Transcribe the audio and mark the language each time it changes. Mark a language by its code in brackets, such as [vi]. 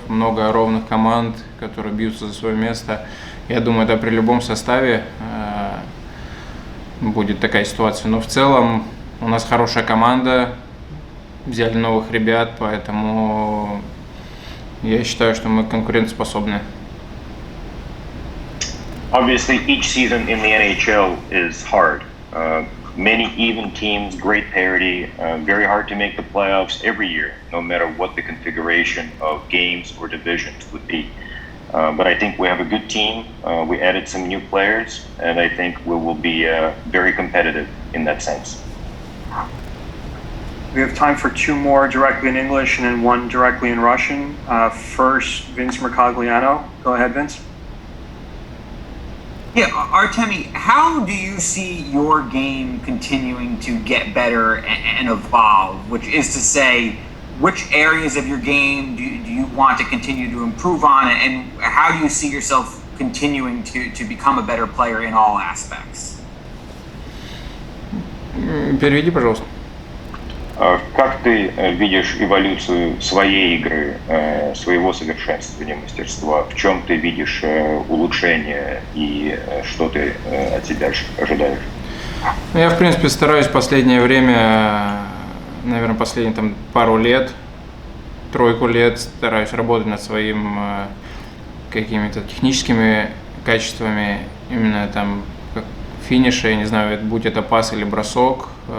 [ru] Много ровных команд, которые бьются за свое место. Я думаю, это при любом составе будет такая ситуация. Но в целом у нас хорошая команда, взяли новых ребят, поэтому я считаю, что мы конкурентоспособны. [en] Obviously, each season in the NHL is hard. Many even teams, great parity, very hard to make the playoffs every year, no matter what the configuration of games or divisions would be. But I think we have a good team. We added some new players, and I think we will be very competitive in that sense. We have time for 2 more directly in English and then 1 directly in Russian. First, Vince Mercogliano. Go ahead, Vince. Yeah, Artemi, how do you see your game continuing to get better and evolve? Which is to say, which areas of your game do you want to continue to improve on, and how do you see yourself continuing to become a better player in all aspects? [ru] Переведи, пожалуйста. Как ты видишь эволюцию своей игры, своего совершенствования, мастерства? В чем ты видишь улучшение и что ты от себя ожидаешь? Я, в принципе, стараюсь в последнее время, наверное, последние пару лет, 3 лет, стараюсь работать над своим какими-то техническими качествами, именно там как финише, я не знаю, будь это пас или бросок.